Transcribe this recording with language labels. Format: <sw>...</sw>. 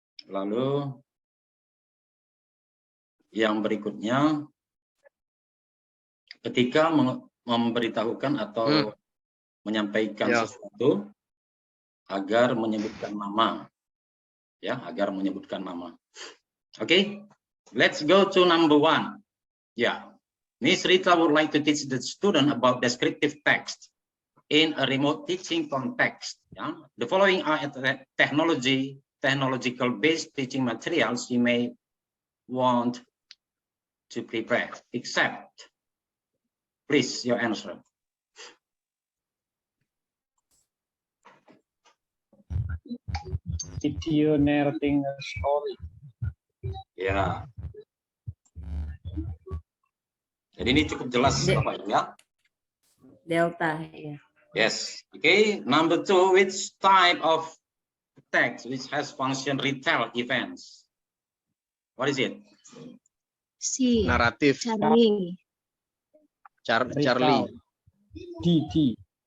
<id>Lalu yang berikutnya, ketika memberitahukan atau menyampaikan sesuatu, agar menyebutkan nama, ya, agar menyebutkan nama.</id> <en>Oke, let's go to number 1. Ya, Miss Rita would like to teach the student about descriptive text in a remote teaching context. Ya, the following are technological based teaching materials you may want to prepare, except, please, your answer. If you narrating a story. Ya.</en> <id>Jadi ini cukup jelas Bapak Ibu ya. Delta ya.</id> <en>Yes. Okay. Number 2, which type of text which has function retell events? What is it? C.</en> <id>Naratif. Charlie. Charlie. D.</id>